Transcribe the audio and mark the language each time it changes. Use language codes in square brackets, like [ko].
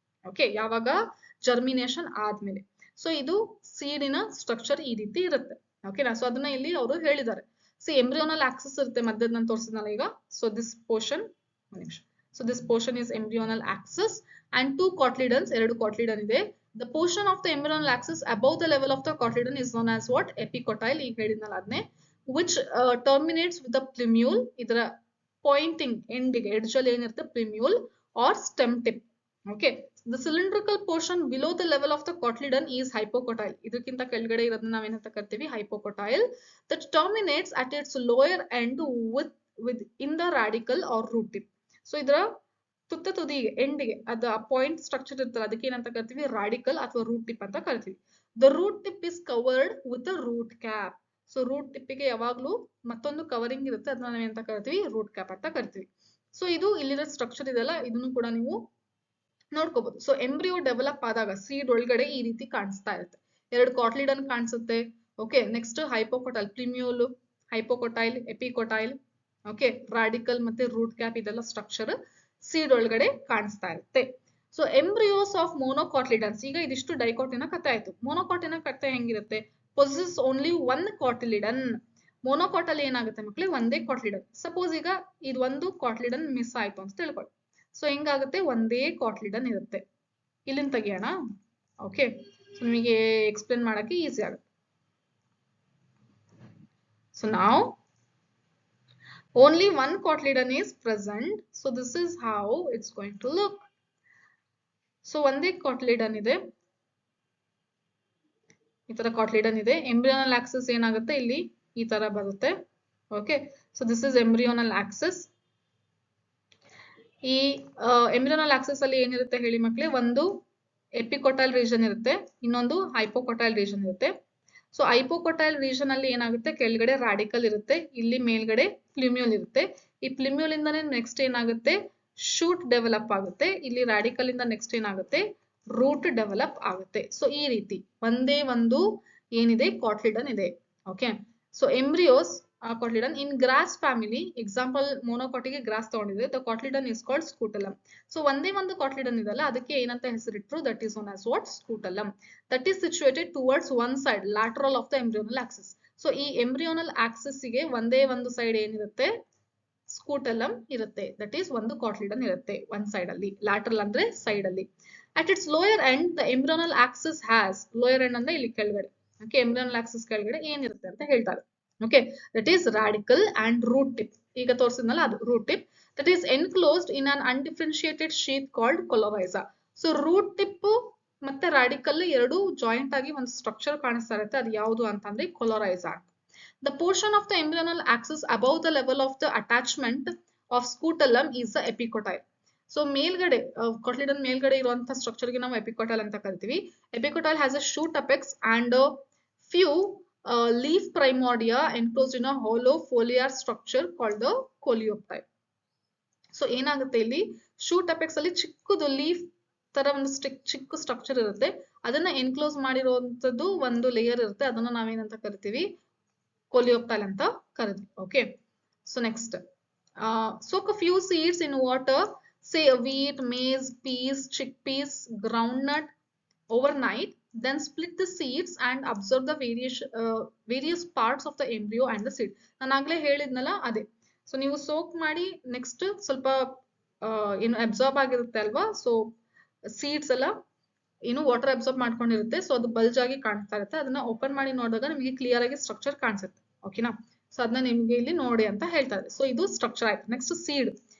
[kn] Okay, ಯಾವಾಗ germination ಆದ್ಮೇಲೆ. So ಇದು ಸೀಡಿನ ಸ್ಟ್ರಕ್ಚರ್ ಈ ರೀತಿ ಇರುತ್ತೆ. ಓಕೆನಾ? ಸೊ ಅದನ್ನ ಇಲ್ಲಿ ಅವರು ಹೇಳಿದ್ದಾರೆ. ಸೊ ಎಂಬ್ರಿಯೋನಲ್ ಆಕ್ಸಿಸ್ ಇರುತ್ತೆ ಮಧ್ಯದ, ನಾನು ತೋರಿಸಿದ್ನಲ್ಲ ಈಗ. [en] so this portion, so this portion is embryonal axis and 2 cotyledons, [kn] 2 cotyledon ಇದೆ. [en] The portion of the embryonal axis above the level of the cotyledon is known as what, epicotyle. [kn] ಈಗ ಹೇಳಿದ್ನಲ್ಲ ಅದನ್ನೇ, [en] which terminates with the plumule. [kn] ಇದರ Poynting ಎಂಡಿಗೆ, edge ಅಲ್ಲಿ ಏನಿರುತ್ತೆ, [en] plumule or stem tip. Okay, the cylindrical portion below the level of the cotyledon is hypocotyle. [kn] ಇದಕ್ಕಿಂತ ಕೆಳಗಡೆ ಇರೋದನ್ನ ನಾವೇನಂತ ಕರಿತೀವಿ, hypocotyle. [en] That terminates at its lower end with in the radicle or root tip. [kn] So ಇದರ ತುತ್ತ ತುದಿಗೆ, ಎಂಡಿಗೆ, ಅದು ಆ ಪಾಯಿಂಟ್ ಸ್ಟ್ರಕ್ಚರ್ ಇರ್ತಲ್ಲ, ಅದಕ್ಕೆ ಏನಂತ ಕರಿತೀವಿ, ರಾಡಿಕಲ್ ಅಥವಾ ರೂಟ್ ಟಿಪ್ ಅಂತ ಕರಿತೀವಿ. [en] The root tip is covered with a root cap. [kn] So root ಟಿಪ್ಪಿಗೆ ಯಾವಾಗ್ಲೂ ಮತ್ತೊಂದು ಕವರಿಂಗ್ ಇರುತ್ತೆ, ಅದನ್ನ ನಾವೇನಂತ ಕರಿತೀವಿ, ರೂಟ್ ಕ್ಯಾಪ್ ಅಂತ ಕರಿತೀವಿ. ಸೊ ಇದು ಇಲ್ಲಿರೋ ಸ್ಟ್ರಕ್ಚರ್ ಇದೆಲ್ಲ ಇದನ್ನು ಕೂಡ ನೀವು ನೋಡ್ಕೋಬಹುದು. ಸೊ ಎಂಬ್ರಿಯೋ ಡೆವಲಪ್ ಆದಾಗ ಸೀಡ್ ಒಳಗಡೆ ಈ ರೀತಿ ಕಾಣಿಸ್ತಾ ಇರುತ್ತೆ. 2 ಕಾಟ್ಲಿಡನ್ ಕಾಣಿಸುತ್ತೆ. ಓಕೆ, ನೆಕ್ಸ್ಟ್ ಹೈಪೋಕೊಟೈಲ್, ಪ್ಲಿಮ್ಯೂಲ್, ಹೈಪೋಕೊಟೈಲ್, ಎಪಿಕೊಟೈಲ್, ಓಕೆ, ರಾಡಿಕಲ್ ಮತ್ತೆ ರೂಟ್ ಕ್ಯಾಪ್ ಇದೆಲ್ಲ ಸ್ಟ್ರಕ್ಚರ್ ಸೀಡ್ ಒಳಗಡೆ ಕಾಣಿಸ್ತಾ ಇರುತ್ತೆ. ಸೊ ಎಂಬ್ರಿಯೋಸ್ ಆಫ್ ಮೊನೋಕಾಟ್ಲಿಡನ್ಸ್, ಈಗ ಇದಿಷ್ಟು ಡೈಕಾಟಿನ ಕಥೆ ಆಯ್ತು. ಮೊನೋಕಾಟಿನ ಕಥೆ ಹೆಂಗಿರುತ್ತೆ? [en] Possess only 1 cotyledon. [kn] ಮೊನೋಕಾಟಲ್ ಏನಾಗುತ್ತೆ ಮಕ್ಳೇ? ಒಂದೇ ಕಾಟ್ಲಿಡನ್. ಸಪೋಸ್ ಈಗ ಇದು ಒಂದು ಕಾಟ್ಲಿಡನ್ ಮಿಸ್ ಆಯ್ತು ಅಂತ ತಿಳ್ಕೊಳ್ಳಿ. ಸೊ ಹೆಂಗಾಗುತ್ತೆ? ಒಂದೇ ಕಾಟ್ಲಿಡನ್ ಇರುತ್ತೆ. ಇಲ್ಲಿಂದ ತೆಗಿಯೋಣ. ಓಕೆ, ಸೊ ನಿಮಗೆ ಎಕ್ಸ್ಪ್ಲೇನ್ ಮಾಡಕ್ಕೆ ಈಸಿ ಆಗುತ್ತೆ. [en] So now only 1 cotyledon is present. So this is how it's going to look. [kn] So ಒಂದೇ cotyledon ಇದೆ, ಈ ತರ cotyledon ಇದೆ. Embryonal axis ಏನಾಗುತ್ತೆ? ಇಲ್ಲಿ ಈ ತರ ಬರುತ್ತೆ. Okay, [en] So this is embryonal axis. [kn] ಈ ಎಂಬ್ರಿಯೋನಲ್ ಆಕ್ಸಿಸ್ ಅಲ್ಲಿ ಏನಿರುತ್ತೆ ಹೇಳಿ ಮಕ್ಳೇ? ಒಂದು ಎಪಿಕೊಟೈಲ್ ರೀಜನ್ ಇರುತ್ತೆ, ಇನ್ನೊಂದು ಹೈಪೋಕೊಟೈಲ್ ರೀಜನ್ ಇರುತ್ತೆ. ಸೊ ಹೈಪೋಕೊಟೈಲ್ ರೀಜನ್ ಅಲ್ಲಿ ಏನಾಗುತ್ತೆ? ಕೆಳಗಡೆ ರಾಡಿಕಲ್ ಇರುತ್ತೆ, ಇಲ್ಲಿ ಮೇಲ್ಗಡೆ ಪ್ಲಿಮ್ಯೂಲ್ ಇರುತ್ತೆ. ಈ ಪ್ಲಿಮ್ಯೂಲ್ ಇಂದಾನೆ ನೆಕ್ಸ್ಟ್ ಏನಾಗುತ್ತೆ? ಶೂಟ್ ಡೆವಲಪ್ ಆಗುತ್ತೆ. ಇಲ್ಲಿ ರಾಡಿಕಲ್ ಇಂದ ನೆಕ್ಸ್ಟ್ ಏನಾಗುತ್ತೆ? ರೂಟ್ ಡೆವಲಪ್ ಆಗುತ್ತೆ. ಸೊ ಈ ರೀತಿ ಒಂದೇ ಒಂದು ಏನಿದೆ? ಕಾಟ್ಲಿಡನ್ ಇದೆ. [en] Okay, so embryos cotyledon in grass family, example monocotic grass ತಗೊಂಡಿದೆ. the cotyledon is called scutellum. [kn] so ಒಂದೇ ಒಂದು cotyledon ಇದಲ್ಲ, ಅದಕ್ಕೆ ಏನಂತ ಹೆಸರಿಟ್ರು? [en] that is known as what? scutellum. that is situated towards one side, lateral of the embryonal axis. [kn] so ಈ embryonal axis ಗೆ ಒಂದೇ ಒಂದು ಸೈಡ್ ಏನಿರುತ್ತೆ? ಸ್ಕೂಟಲಮ್ ಇರುತ್ತೆ. ದಟ್ ಈಸ್ ಒಂದು ಕಾಟ್ಲಿಡನ್ ಇರುತ್ತೆ ಒಂದ್ ಸೈಡ್ ಅಲ್ಲಿ, ಲ್ಯಾಟ್ರಲ್ ಅಂದ್ರೆ ಸೈಡ್ ಅಲ್ಲಿ. [en] at its lower end the embryonal axis has, lower end [kn] ಅಂದ್ರೆ ಇಲ್ಲಿ ಕೆಳಗಡೆ. ಓಕೆ, embryonal axis ಕೆಳಗಡೆ ಏನಿರುತ್ತೆ ಅಂತ ಹೇಳ್ತಾರೆ. Okay, [en] That is radicle and root tip. [kn] ಈಗ ತೋರಿಸಿದ್ನಲ್ಲ ಅದು [en] Root tip. That is enclosed in an undifferentiated sheath called coleorhiza. [kn] So root tip ಮತ್ತೆ ರಾಡಿಕಲ್ ಎರಡು ಜಾಯಿಂಟ್ ಆಗಿ ಒಂದು ಸ್ಟ್ರಕ್ಚರ್ ಕಾಣಿಸ್ತಾ ಇರುತ್ತೆ. ಅದು ಯಾವುದು ಅಂತಂದ್ರೆ ಕೊಲೊರೈಸಾ. [en] The portion of the embryonal axis above the level of the attachment of scutellum is the epicotyle. [kn] So ಮೇಲ್ಗಡೆ ಕಾಟ್ಲಿಡನ್ ಮೇಲ್ಗಡೆ ಇರುವಂತಹ ಸ್ಟ್ರಕ್ಚರ್ ಗೆ ನಾವು ಎಪಿಕೊಟೈಲ್ ಅಂತ ಕರಿತೀವಿ. [en] Epicotyl has a shoot apex and few leaf primordia enclosed in a hollow foliar structure called the coleoptile. [kn] So ಏನಾಗುತ್ತೆ? ಇಲ್ಲಿ shoot apex ಅಲ್ಲಿ ಚಿಕ್ಕದು ಲೀಫ್ ತರ ಒಂದು ಚಿಕ್ಕ ಸ್ಟ್ರಕ್ಚರ್ ಇರುತ್ತೆ. ಅದನ್ನ ಎನ್ಕ್ಲೋಸ್ ಮಾಡಿರುವಂತದ್ದು ಒಂದು ಲೇಯರ್ ಇರುತ್ತೆ. ಅದನ್ನ ನಾವೇನಂತ ಕರಿತೀವಿ? coleoptile ಅಂತ ಕರಿತೀವಿ. [en] Okay, so next soak a few seeds in water, say wheat, maize, peas, chickpeas, groundnut overnight. Then split the seeds and observe the various parts of the embryo and the seed. [kn] ನಾನು ಆಗ್ಲೇ ಹೇಳಿದ್ನಲ್ಲ ಅದೇ. So ನೀವು soak ಮಾಡಿ next ಸ್ವಲ್ಪ ಏನು absorb ಆಗಿರುತ್ತೆ ಅಲ್ವಾ? ಸೊ ಸೀಡ್ಸ್ ಎಲ್ಲ ಏನು ವಾಟರ್ ಅಬ್ಸಾರ್ಬ್ ಮಾಡ್ಕೊಂಡಿರುತ್ತೆ. ಸೊ ಅದು ಬಲ್ಜ್ ಆಗಿ ಕಾಣಿಸ್ತಾ ಇರುತ್ತೆ. ಅದನ್ನ ಓಪನ್ ಮಾಡಿ ನೋಡಿದಾಗ ನಿಮಗೆ ಕ್ಲಿಯರ್ ಆಗಿ ಸ್ಟ್ರಕ್ಚರ್ ಕಾಣಿಸುತ್ತೆ. ಓಕೆನಾ? ಸೊ ಅದನ್ನ ನಿಮ್ಗೆ ಇಲ್ಲಿ ನೋಡಿ ಅಂತ ಹೇಳ್ತಾರೆ. ಸೊ ಇದು ಸ್ಟ್ರಕ್ಚರ್ ಆಯ್ತು. Next seed.